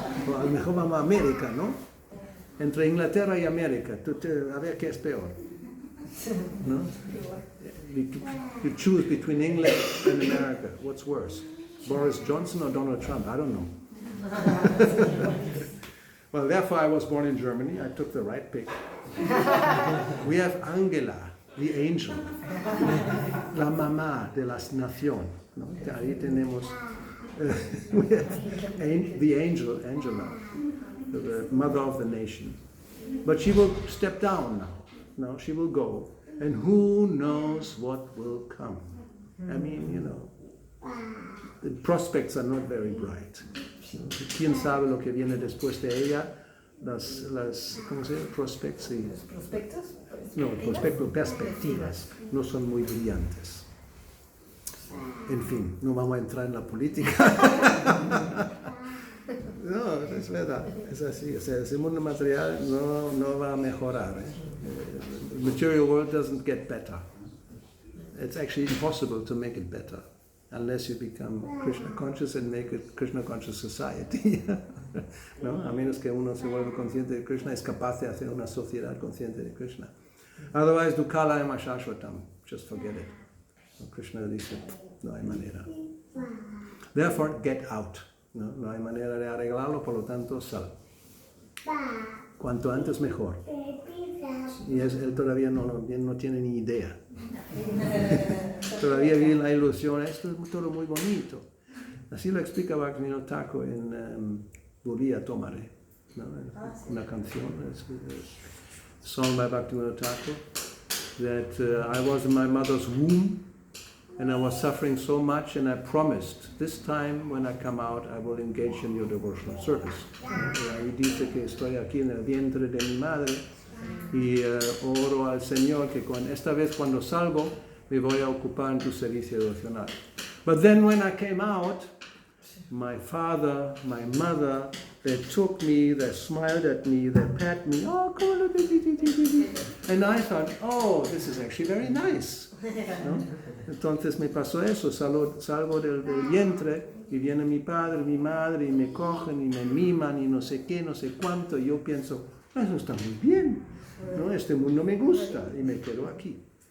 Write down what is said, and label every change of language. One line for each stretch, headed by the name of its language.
Spanish: O a lo mejor vamos a América, ¿no? Entre Inglaterra y América, a ver qué es peor, ¿no?
English: You choose between England and America. What's worse? Boris Johnson or Donald Trump? I don't know. Well, therefore I was born in Germany. I took the right pick. We have Angela, the angel,
Spanish: la mamá de las naciones.
English: ¿No?
Spanish: Ahí tenemos
English: we have the angel, Angela, the mother of the nation. But she will step down now. No, she will go. And who knows what will come? I mean, you know, the prospects are not very bright.
Spanish: ¿Quién sabe lo que viene después de ella? ¿Cómo se llama? Prospects. Sí. ¿Prospectos? No, perspectivas no son muy brillantes. En fin, no vamos a entrar en la política. No, es verdad, es así. O sea, ese mundo material no va a mejorar.
English: The material world doesn't get better. It's actually impossible to make it better unless you become Krishna conscious and make it Krishna conscious society.
Spanish: ¿No? A menos que uno se vuelva consciente de Krishna, es capaz de hacer una sociedad consciente de Krishna.
English: Otherwise, dukala emashashvatam, just forget it. So
Spanish: Krishna dice, no hay manera.
English: Therefore, get out.
Spanish: No hay manera de arreglarlo, por lo tanto, sal. Cuanto antes mejor. Y él todavía no tiene ni idea. Todavía vive la ilusión, esto es todo muy bonito. Así lo explica Bhakti-yoga Thakur en Volví a Tomare, ¿no? Una canción,
English: song by Bhakti-yoga Thakur, that I was in my mother's womb and I was suffering so much, and I promised, this time when I come out, I will engage in your devotional service.
Spanish: Y dice que estoy aquí en el vientre de mi madre y oro al Señor que esta vez cuando salgo me voy a ocupar en tu servicio devocional.
English: But then when I came out, my father, my mother, they took me, they smiled at me, they pat me, oh, come on, and I thought, oh, this is actually very nice.
Spanish: ¿No? Entonces me pasó eso, salgo del vientre y viene mi padre, mi madre y me cogen y me miman y no sé qué, no sé cuánto, y yo pienso, eso está muy bien, ¿no? Este mundo me gusta y me quedo aquí.